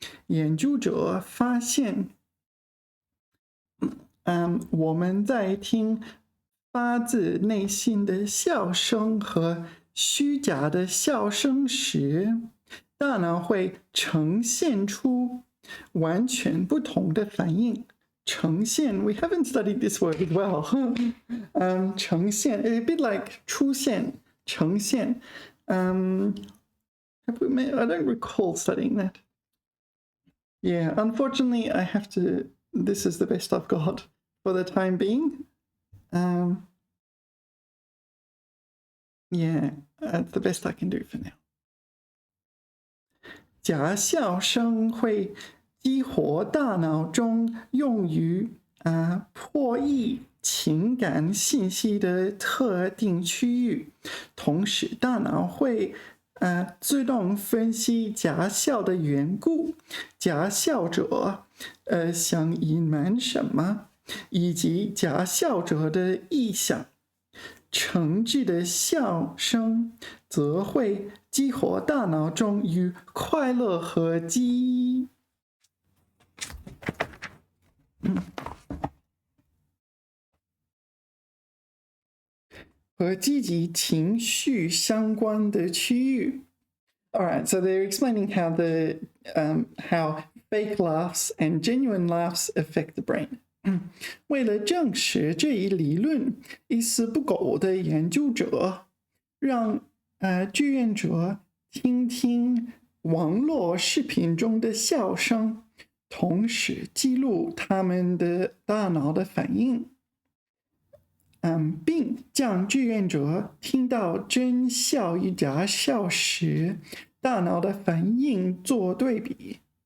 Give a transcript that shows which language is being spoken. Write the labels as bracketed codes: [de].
[zh] 研究者发现，我们在听发自内心的笑声和虚假的笑声时，大脑会呈现出完全不同的反应。 [en] 呈现 we haven't studied this word as well. 呈现 a bit like 出现 [zh] 呈现。 [en] Have we made, I don't recall studying that. Yeah, unfortunately, I have to. This is the best I've got for the time being. Yeah, that's the best I can do for now. [zh] 假笑声会激活大脑中用于破译情感信息的特定区域，同时大脑会自动分析假笑的缘故，假笑者想隐瞒什么，以及假笑者的意向。诚挚的笑声则会激活大脑中与快乐和积极情绪相关的区域。 [en] Alright, so they're explaining how how fake laughs and genuine laughs affect the brain. [zh] 为了证实这一理论，一丝不苟的研究者让志愿者听听网络视频中的笑声，同时记录他们的大脑的反应，并将志愿者听到真笑与假笑时大脑的反应做对比。